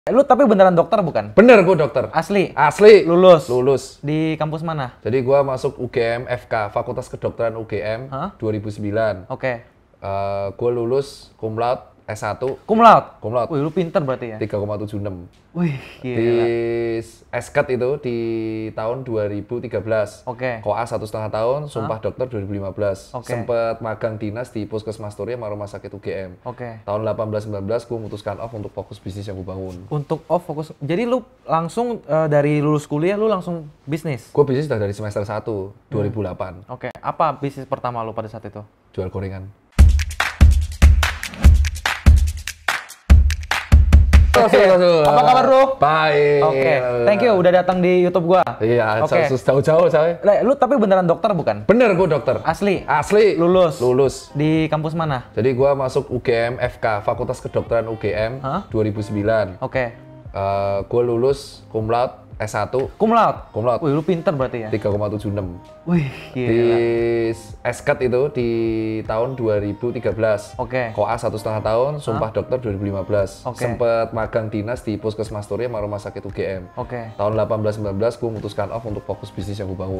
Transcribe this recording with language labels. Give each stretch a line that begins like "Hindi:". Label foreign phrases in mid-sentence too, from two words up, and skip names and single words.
Indonesian: Lu tapi beneran dokter bukan? Bener, gue dokter. Asli? Asli. Lulus? Lulus. Di kampus mana? Jadi gue masuk UGM FK, Fakultas Kedokteran UGM, 2009. Oke. Gue lulus
Latin: cum laude
Indonesian: S1.
Latin: Cum laude? Cum laude.
Indonesian: Wih, lu pinter berarti ya? 3,76. Wih, gila. Di SKET itu di tahun 2013. Oke. Koas 1,5 tahun, Sumpah Dokter 2015. Oke. Sempet magang dinas di Puskesmas Turi sama Rumah Sakit UGM. Oke. Tahun 18-19 gue memutuskan off untuk fokus bisnis yang gue bangun. Untuk off fokus. Jadi lu langsung dari lulus kuliah lu langsung bisnis? Gue bisnis udah dari semester 1, 2008. Oke. Apa bisnis pertama lu pada saat itu? Jual gorengan. Apa kabar lu? Baik. Oke.
English: Thank you
Indonesian: udah datang di YouTube gua. Iya, Oke. jauh-jauh coy. Lu tapi beneran dokter bukan? Bener, gue dokter. Asli? Asli. Lulus? Lulus. Di kampus mana? Jadi gue masuk UGM FK, Fakultas Kedokteran UGM, 2009. Oke. Gue lulus
Latin: cum laude
Indonesian: S1.
Latin: Cum laude? Cum laude.
Indonesian: Wih, lu pinter berarti ya? 3,76. Wih, Di gila. SKET itu di tahun 2013. Oke. Koas 1,5 tahun, Sumpah Dokter 2015. Oke. Sempet magang dinas di Puskesmas Turi sama Rumah Sakit UGM. Oke. Tahun 18-19 gue memutuskan off untuk fokus bisnis yang gue bangun.